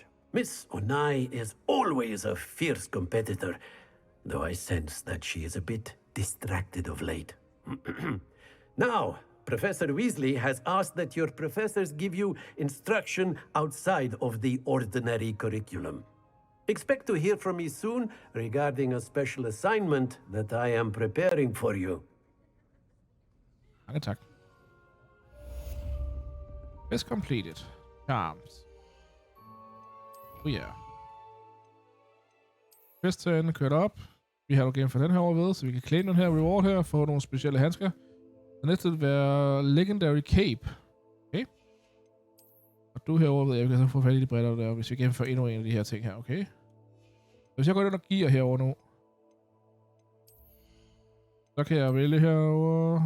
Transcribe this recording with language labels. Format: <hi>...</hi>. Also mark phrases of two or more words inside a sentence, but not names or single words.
<en>Miss Onai is always a fierce competitor, though I sense that she is a bit distracted of late. Now, Professor Weasley has asked that your professors give you instruction outside of the ordinary curriculum. Expect to hear from me soon regarding a special assignment that I am preparing for you.</en> <da>Mange tak.</da> <en>Quest completed. Charms. Oh yeah.</en> <da>Quest-tagene kørt op. Vi har jo gennem for den her overved, så vi kan claim den her reward her, få nogle specielle handsker. Det næste vil være Legendary Cape. Okay. Og du herovre ved jeg, kan så få fat i de briller der, hvis vi gennemfører endnu en af de her ting her, okay? Hvis jeg går ind og giver herover nu, så kan jeg vælge herover.</da>